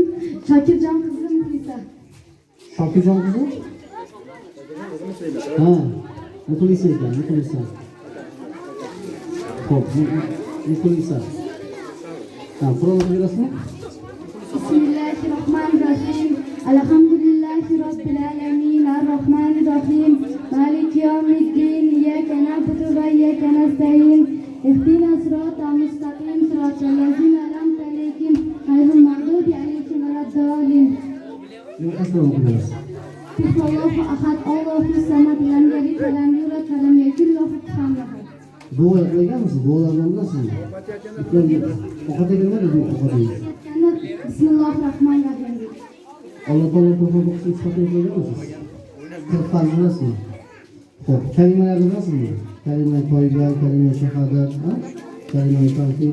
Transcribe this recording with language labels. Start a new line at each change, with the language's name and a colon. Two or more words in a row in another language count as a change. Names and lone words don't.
Uzbek: Shokirjon qizim Muxlisa. Shokirjon qizi? Ha, Muxlisa ekan, Muxlisa. Xo'p, Muxlisa. Ha, Qur'on o'qiyapsizmi? Bismillahirrohmanirrohim.
Arabic: الحمد لله رب العالمين، الرحمن الرحيم، مالك يوم الدين، إياك نعبد وإياك نستعين. اهدنا الصراط المستقيم، صراط الذين أنعمت عليهم، غير المغضوب عليهم ولا الضالين.
Uzbek: Aslan o'qiyapsiz.
Arabic: الله أحد، الله الصمد، لم يلد ولم يولد ولم يكن له كفوا أحد.
Uzbek: Duo qilganmisiz? Duolardan bilasizmi? Ovqat yeganlar bu ovqat yeyish. Bismillahirrohmanirrohim.
Arabic: الله تعالى
Uzbek: Qur'on o'qishni isbotini qo'yganmisiz? 40 farz bilasizmi? Xo'p, kalimalarni bilasizmi? Kalima toyba, kalima shahodat, kalima tavhid.